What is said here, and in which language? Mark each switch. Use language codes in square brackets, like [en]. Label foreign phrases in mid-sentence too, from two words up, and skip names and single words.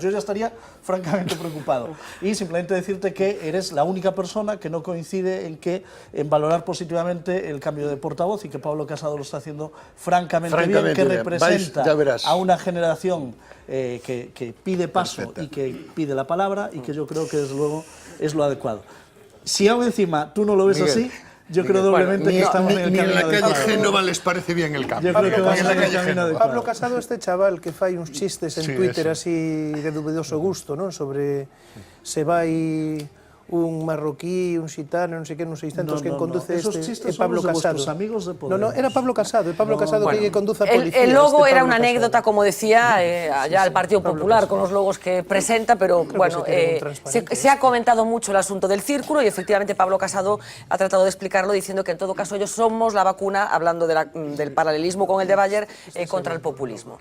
[es] Yo ya estaría francamente preocupado. Y simplemente decirte que eres la única persona que no coincide en valorar positivamente el cambio de portavoz y que Pablo Casado lo está haciendo francamente bien, que representa a una generación que pide paso y que pide la palabra y que yo creo que desde luego es lo adecuado. Si aún encima tú no lo ves así, yo creo doblemente que estamos en el camino adecuado. Ni en la calle Génova les parece bien el cambio. Yo creo que vamos en el camino adecuado. [gl] Pablo Casado, este chaval que fai uns chistes en Twitter así de dubidoso gusto, non? Sobre se vai un marroquí, un xitano, non sei que, non sei tantos que conduce [es] esos este chistes Pablo son Casado. Vuestros amigos de poder. [gl] No, era Pablo Casado, Pablo Casado que conduce a policía. [es] El logo era una anécdota, como decía, allá al Partido Popular, con los logos que presenta, pero bueno, se ha comentado mucho el asunto del círculo y efectivamente Pablo Casado ha tratado de explicarlo diciendo que en todo caso ellos somos la vacuna, hablando del paralelismo con el de Bayer, contra el populismo.